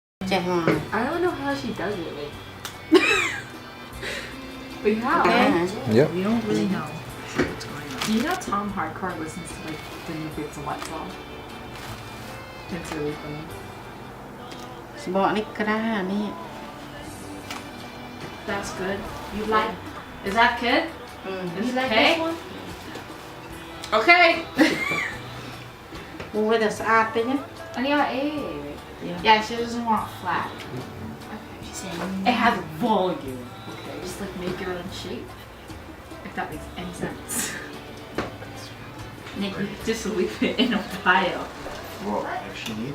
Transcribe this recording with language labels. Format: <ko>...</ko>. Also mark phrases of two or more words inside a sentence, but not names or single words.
<km>ចេះ</km> <en>I don't know how she does it. Like, but how? Yep. We don't really know what's going on. Do you know Tom Hardcore listens to like the new Bits of What song? It's really funny.</en> <km>ស្បកនេះក្រានេះ</km> <en>That's good. You like? Is that good? You like Okay. this one? Okay.</en> <km>មួយវាតែស្អាតតិចណា</km> <en>Oh yeah, yeah. She doesn't want flat. She's saying It has volume. Okay, just like make your own shape. If that makes any sense. Nick, you just leave it in a pile. Well, if she needs.</en>